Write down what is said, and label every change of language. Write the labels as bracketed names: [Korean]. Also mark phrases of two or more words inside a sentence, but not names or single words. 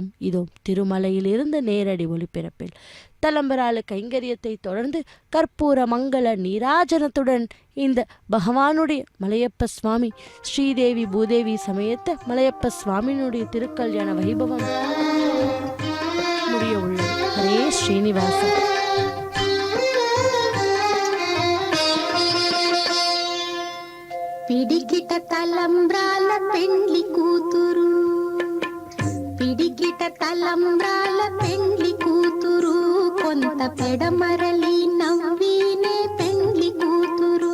[Tamil] இதோ திருமலையிலிருந்து நேரடி ஒளிபரப்பில் தலம்பராளு கைங்கரியத்தை தொடர்ந்து கற்பூர மங்கள நீராஜனத்துடன் இந்த பகவானுடைய மலையப்ப சுவாமி ஸ்ரீதேவி பூதேவி சமேத்த மலையப்ப சுவாமியினுடைய திருக்கல்யாண வைபவம் முடிய உள்ளது. ஹரே ஸ்ரீனிவாச. [Telugu] పిడికిట తలంబ్రాల పెండ్లి కూతురు, పిడికిట తలంబ్రాల పెండ్లి కూతురు, కొంత పెడమరలి నవ్వినే పెండ్లి కూతురు.